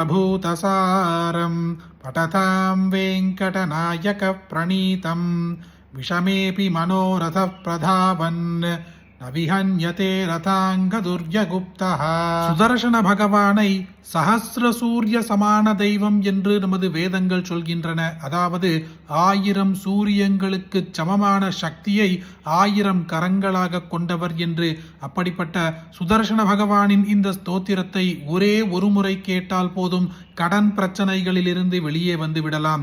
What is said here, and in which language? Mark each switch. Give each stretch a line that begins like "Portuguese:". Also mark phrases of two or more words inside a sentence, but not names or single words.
Sanskrit: प्रभूतसारं पठतां वेङ्कटनायक प्रणीतं विषमेऽपि मनोरथ प्रधावन् न विहन्यते रथांग दुर्यगुप्तः
Tamil: சுதர்சன பகவானை சஹஸ்ர சூரிய சமான தெய்வம் என்று நமது வேதங்கள் சொல்கின்றன. அதாவது 1000 சூரியங்களுக்கு சமமான சக்தியை 1000 கரங்களாக கொண்டவர் என்று. அப்படிப்பட்ட சுதர்சன பகவானின் இந்த ஸ்தோத்திரத்தை ஒரே ஒரு முறை கேட்டால் போதும், கடன் பிரச்சனைகளிலிருந்து வெளியே வந்து விடலாம்.